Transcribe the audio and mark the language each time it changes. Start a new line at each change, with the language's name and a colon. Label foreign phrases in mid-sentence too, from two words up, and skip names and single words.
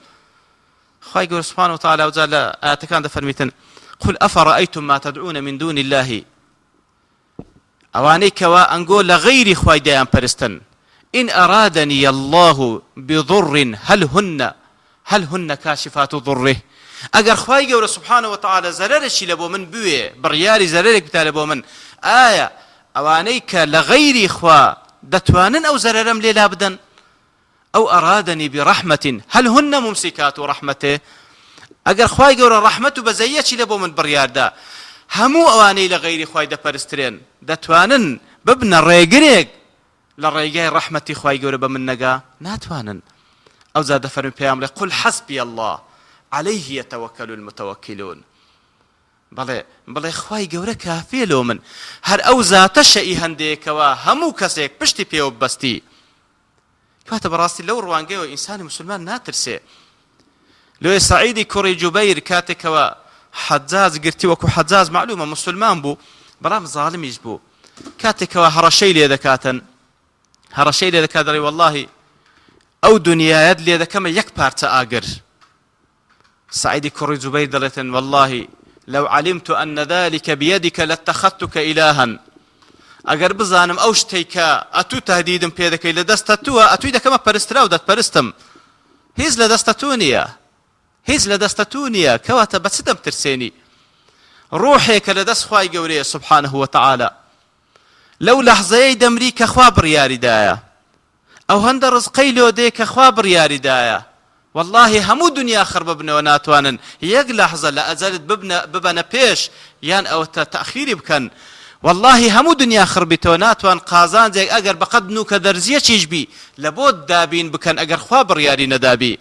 Central Kurdish: خوای گەورە
Arabic: سوبحانه وتعالى
Central Kurdish: ئەوجا لە ئاەتەکان دەفەرمیتن
Arabic: قل أفرأيتم ما تدعون من دون الله،
Central Kurdish: ئەوانەی کەوا ئەنگۆ لە غەیری خوای دەیان پەرستن،
Arabic: إن أرادني الله بضر هل هن كاشفات ضره،
Central Kurdish: ئەگەر خوای گەورە
Arabic: سوبحانه وتعالى
Central Kurdish: زەرەرێکی لە بۆ من بوێ، بڕیاری زەرەرێک بتا لە بۆ من، ئایا ئەوانەی کە لە غەیری خوا دەتوانن ئەو زەرەرەم لێلا بدەن؟
Arabic: أو أرادني برحمة هل هن ممسكات رحمته،
Central Kurdish: ئەگەر خوای گەورە ڕەحمەت و بەزەیەکی لە بۆ من بڕیاردا، هەموو ئەوانەی لە غەیری خوای دەپەرسترێن دەتوانن ببنە ڕێگرێک لە ڕێگای ڕەحمەتی خوای گەورە بە من نەگا؟ ناتوانن. ئەوجا دەفەرمێ پێیان بڵێ
Arabic: قل حسبي الله عليه يتوكل المتوكلون،
Central Kurdish: بڵێ خوای گەورە کافیە لۆ من، هەر ئەو زاتە شەئی هەندێکەوە هەموو کەسێک پشتی پێوە ببەستی. کاتە بەڕاستی لەو ڕوانگەیەوە ئینسانی مسلمان ناترسێ. لۆی سەعیدی کوڕی جوبەیر کاتێکەوە حەجاج گرتی، وەکو حەجاج معلومە مسلمان بوو بەڵام زاڵمیش بوو، کاتێکەوە هەڕەشەی لێ دەکاتن، هەڕەشەی لێ دەکات دەڵێ وەڵڵاهی ئەو دنیایەت لێ دەکەمە یەک پارچە ئاگر. سعیدی کوڕی جوبەیر دەڵێتن وەڵڵاهی
Arabic: لو علمت أن ذلك بيدك لاتخذتك إلها،
Central Kurdish: ئەگەر بزانم ئەو شتێکە ئەتوو تهدیدم پێ دەکەی لە دەستە تووە، ئەتووی دەکەمە پەرسترا و دەتپەرستم، هیچ لە دەستە تو نییە، هیچ لە دەستە تو نییە، کەواتە بە چ دەمترسێنی؟ ڕوحێکە لە دەست خوای گەورەیە
Arabic: سوبحانه وتعالى،
Central Kurdish: لەو لەحزەیەی دەمری کە خوا بڕیاریدایە، ئەو هەندە ڕزقەی لۆ دێ کە خوا بڕیاریدایە، والله هەموو دنیا خڕ ببنەوە ناتوانن یەک لەحزە لە ئەجەلت ببەنە پێش یان ئەوە تەخیری بکەن، والله هەموو دنیا خڕ بیتەوە ناتوان قازانجێک ئەگەر بەقەد نوکە دەرزیەکیش بی لە بۆ دابین بکەن ئەگەر خوا بڕیاری نەدابی.